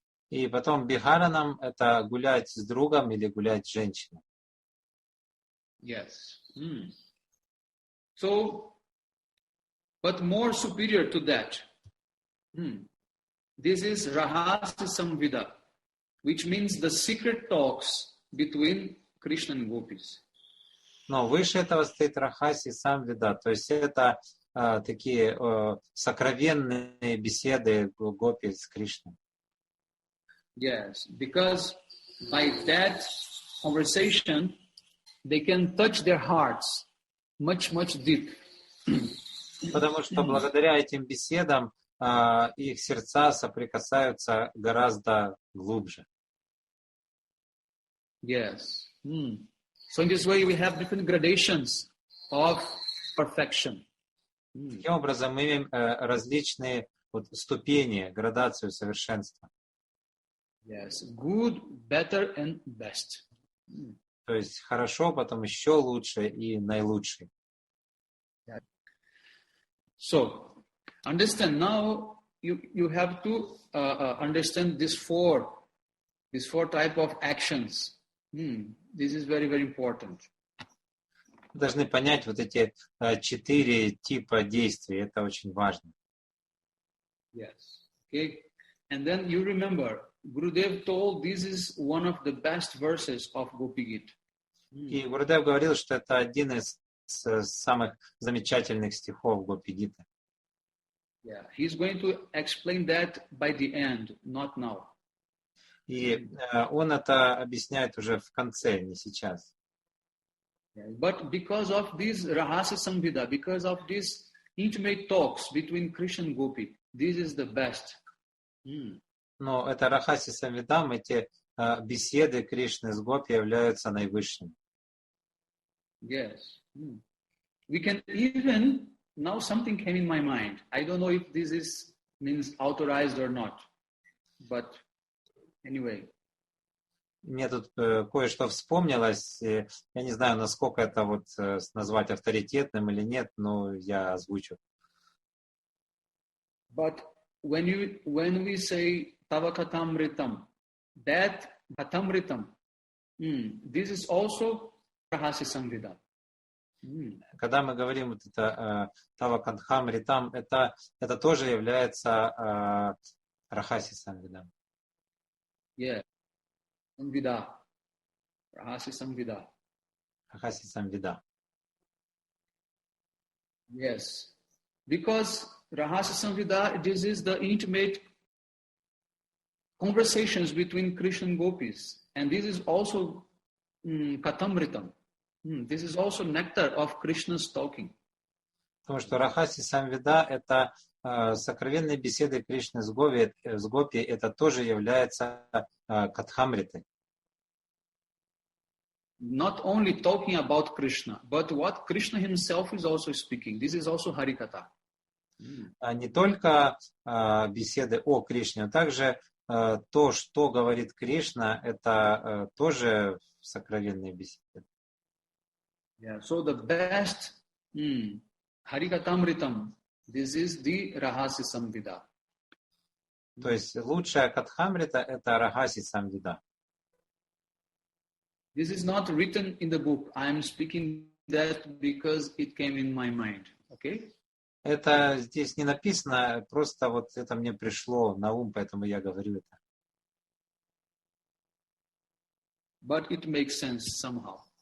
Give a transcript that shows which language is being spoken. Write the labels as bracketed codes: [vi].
[ru] И потом бихаранам это гулять с другом или гулять с женщиной. [en] Yes. So, but more superior to that, this is rahasi samvida, which means the secret talks between Krishna and gopis. [ru] Но выше этого стоит рахаси самвида, то есть это такие сокровенные беседы гопи с Кришной. [en] Yes, because by that conversation, they can touch their hearts much, much deep. [ru] Потому что благодаря этим беседам их сердца соприкасаются гораздо глубже. [en] Yes. So in this way, we have different gradations of perfection. [ru] Таким образом, мы имеем различные ступени, градацию совершенства. [en] Yes, good, better, and best. [ru] То То есть хорошо, потом еще лучше и наилучший. [en] So, understand now you have to understand these four type of actions. This is very, very important. [ru] Должны понять вот эти 4 типа действий. Это очень важно. [en] Yes. Okay. And then you remember, Gurudev told this is one of the best verses of Gopi-gita. [ru] И Гурудев говорил, что это один из самых замечательных стихов Гопи-гиты. [en] Yeah, he's going to explain that by the end, not now. [ru] И он это объясняет уже в конце, не сейчас. [en] But because of this Rahasya Samvida, because of these intimate talks between Krishna and Gopi, this is the best. [ru] Но это Рахаси Самвидам, эти беседы Кришны с Гопи являются наивысшими. [en] Yes. We can even, now something came in my mind. I don't know if this means authorized or not. But anyway. [ru] Мне тут кое-что вспомнилось. Я не знаю, насколько это вот назвать авторитетным или нет, но я озвучу. [en] But when we say Tava Katamritam, that Katamritam, this is also Rahasya Samvida. [ru] Когда мы говорим вот это Тава Катхам Ритам, это тоже является Рахаси Самвидам. [en] Yeah. Samvida. Rahasya Samvida. [ru] Рахаси Самвида. [en] Yes. Because Rahasya Samvida, this is the intimate conversations between Krishna and Gopis. And this is also Katamritam. This is also nectar of Krishna's talking. [ru] Потому что Рахаси Самвида — это сокровенные беседы Кришны с Гопи, это тоже является Катхамритой. [en] Not only talking about Krishna, but what Krishna himself is also speaking. This is also Harikatha. [ru] Не только беседы о Кришне, но также то, что говорит Кришна, это тоже сокровенные беседы. [en] Yeah, so the best Harikatamritam, this is the Rahasya Samvida. [ru] То есть лучшая Катхамрита — это Рахаси Самвида. [en] This is not written in the book. I am speaking that because it came in my mind. Okay? [ru] Это здесь не написано, просто вот это мне пришло на ум, поэтому я говорю это. [en] But it makes sense somehow.